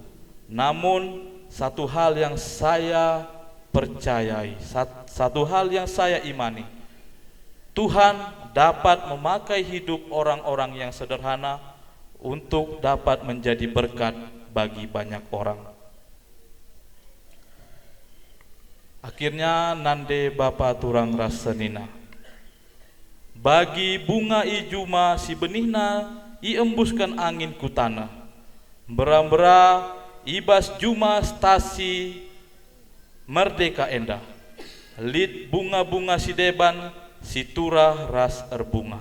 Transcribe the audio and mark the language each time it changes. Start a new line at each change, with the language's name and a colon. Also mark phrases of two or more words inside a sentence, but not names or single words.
Indonesian: Namun satu hal yang saya percayai, satu hal yang saya imani, Tuhan dapat memakai hidup orang-orang yang sederhana untuk dapat menjadi berkat bagi banyak orang.
Batak Karo: Akhirnya nande Bapa Turang Rasenina. Bagi bunga ijuma si benihna iembuskan angin ku tanah. Bera-bera ibas juma stasi merdeka endah. Lid bunga-bunga si deban si turah ras erbunga.